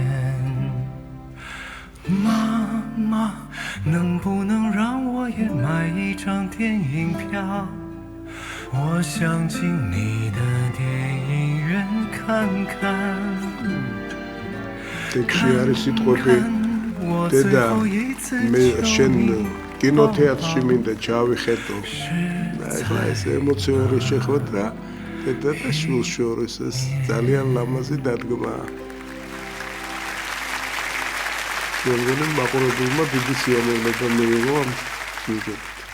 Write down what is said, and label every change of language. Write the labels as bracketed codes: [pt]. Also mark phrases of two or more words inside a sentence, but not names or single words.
[zh] 妈妈，能不能让我也买一张电影票？我想进你的电影院看看，我最后一次求你。 [ka] კინოთეატრში მინდა ჩავიხედო. ახლა ეს ემოციური შეხვედრა დედა და შვილს შორის ეს ძალიან ლამაზი დადგმაა. შემდგომ მაყურებელმა დიდი სიამოვნება მიიღო ამ სიუჟეტით.